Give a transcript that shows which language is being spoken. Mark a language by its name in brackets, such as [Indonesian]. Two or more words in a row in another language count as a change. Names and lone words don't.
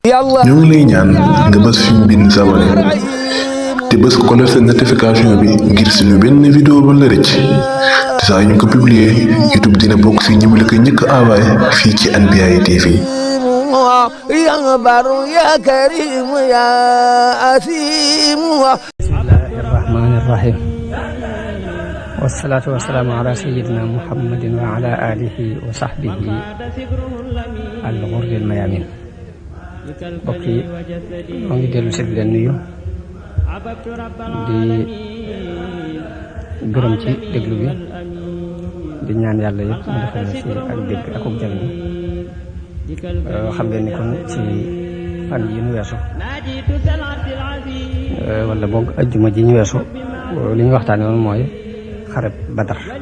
[Wolof] ñoo ngi lay ñaan nga bës fi ñu bind s'abonné te bës ko def seen notification bi ngir suñu benn vidéo ba la rëcc te saa ñu ko publier YouTube dina bokk si ñi mu la ko njëkk envoyé fii ci Anbiyahi TV. [Arabic] يا بر يا كريم يا أثيم. بسم الله الرحمن الرحيم والصلاة والسلام على سيدنا محمد وعلى آله وصحبه الغر الميامين. [Wolof] mbokk yi moo ngi dellu si leen nuyu di gërëm ci déglu bi di ñaan yàlla yëpp mu defal ci ak dégg ak ak jariñ. xam ngeen ni kon ci fan yi ñu weesu wala boog ajjuma ji ñu weesu li ñu waxtaane woon mooy xareb Badar.